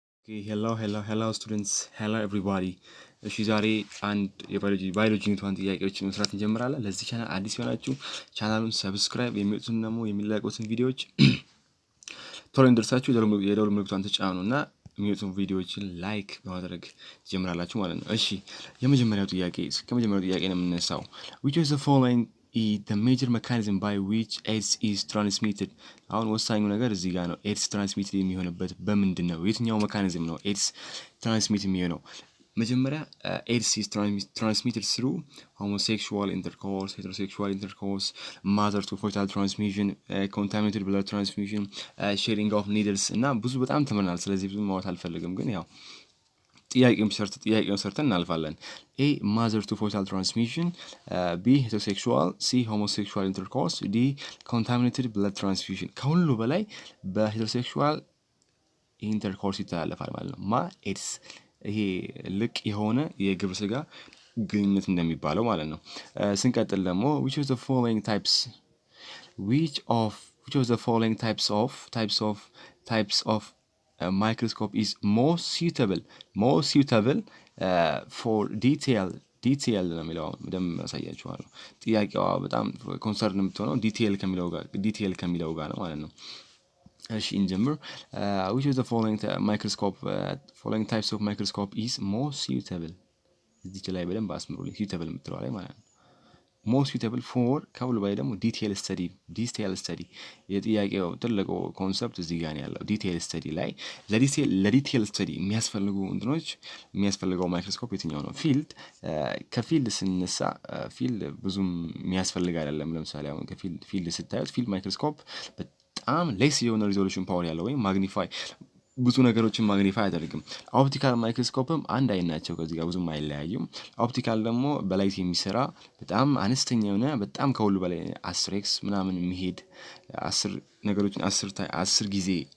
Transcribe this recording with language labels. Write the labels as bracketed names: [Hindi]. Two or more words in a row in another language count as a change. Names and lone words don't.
[English] Okay, hello students, hello everybody. [Amharic] እሺ ዛሬ አንድ የባዮሎጂ ዩኒት 1 ጥያቄዎችን መስራት እንጀምራለን። ለዚህ ቻናል አዲስ የሆናችሁ ቻናሉን ሰብስክራይብ፣ የሚወጡትን ደግሞ የሚለቀቁትን ቪዲዮዎች ቶሎ እንዲደርሳችሁ የደወል ምልክቱን ተጫኑና የሚወጡትን ቪዲዮዎችን ላይክ በማድረግ ትጀምራላችሁ ማለት ነው። እሺ ከመጀመሪያው ጥያቄ ነው የምንነሳው። [English] which of the following is the major mechanism by which AIDS is transmitted? [Amharic] አሁን ወሳኙ ነገር እዚህ ጋር ነው። ኤድስ ትራንስሚት የሚሆንበት በምንድን ነው? የትኛው ሜካኒዝም ነው ኤድስ ትራንስሚት የሚሆነው? [English] መጀመሪያ ኤድስ is transmitted through homosexual intercourse, heterosexual intercourse, mother to fetal transmission, contaminated blood transfusion, sharing of needles [Amharic] እና ብዙ በጣም ተምረናል። ስለዚህ ብዙ ማውራት አልፈልግም፣ ግን ያው ጥያቄውን ሰርተን እናልፋለን። [English] A mother to fetal transmission, B heterosexual, C homosexual intercourse, D contaminated blood transfusion። [Amharic] ከሁሉ በላይ በሄተሮሴክሹዋል ኢንተርኮርስ ይተላለፋል ማለት ነው። ኤድስ ይሄ ልቅ የሆነ የግብረ ስጋ ግንኙነት እንደሚባለው ማለት ነው። ስንቀጥል ደግሞ [English] which of the following types of microscope is more suitable for [Amharic] ዲቴይል ነው የሚለው። በደንብ ያሳያችኋለሁ። ጥያቄዋ በጣም ኮንሰርን የምትሆነው ዲቴይል ከሚለው ጋር ነው ማለት ነው። እሺ እንጀምር። [English] which of the following types of microscope is more suitable? [Amharic] እዚህ ላይ በደንብ አስምሩልኝ። suitable የምትለው ላይ ማለት ነው። [English] more suitable for [Amharic] ከሁሉ በላይ ደግሞ [English] detail study [Amharic] የጥያቄው ትልቁ ኮንሰፕት እዚህ ጋር ነው ያለው። [English] detail study [Amharic] ላይ ለዲቴይል ስተዲ የሚያስፈልገው ማይክሮስኮፕ የትኛው ነው? ከፊልድ ስንነሳ ፊልድ ብዙም የሚያስፈልግ አይደለም። ለምሳሌ አሁን ከፊልድ ስታዩት [English] field microscope [Amharic] በጣም ሌስ የሆነ [English] resolution power [Amharic] ያለው ወይም ማግኒፋይ ብዙ ነገሮችን ማግኒፋይ አያደርግም። ኦፕቲካል ማይክሮስኮፕም አንድ አይነት ናቸው፣ ከዚህ ጋር ብዙም አይለያዩም። ኦፕቲካል ደግሞ በላይት የሚሰራ በጣም አነስተኛ የሆነ በጣም ከሁሉ በላይ 10x ምናምን የሚሄድ 10 ነገሮችን 10 ጊዜ